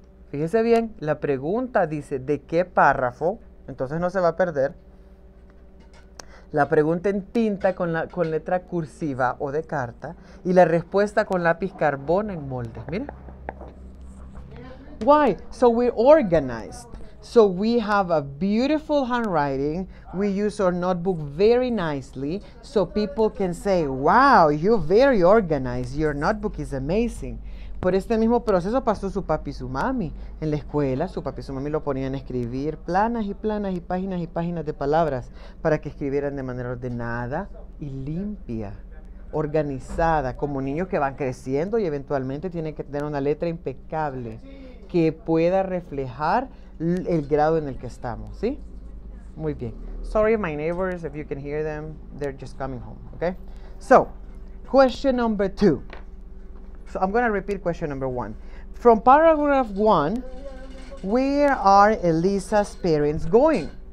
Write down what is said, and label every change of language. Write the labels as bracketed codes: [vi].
[es] Fíjese bien, la pregunta dice ¿de qué párrafo? Entonces no se va a perder. La pregunta en tinta con letra cursiva o de carta y la respuesta con lápiz carbón en molde. [en] Mira. Why? So we're organized. So we have a beautiful handwriting. We use our notebook very nicely so people can say, wow, you're very organized. Your notebook is amazing. [es] Por este mismo proceso pasó su papi y su mami. En la escuela, su papi y su mami lo ponían a escribir planas y páginas de palabras para que escribieran de manera ordenada y limpia, organizada, como niños que van creciendo y eventualmente tienen que tener una letra impecable que pueda reflejar el grado en el que estamos, ¿sí? Muy bien. [en] Sorry, my neighbors, if you can hear them, they're just coming home, okay? So, question number 2. So I'm going to repeat question number 1. From paragraph 1, where are Elisa's parents going?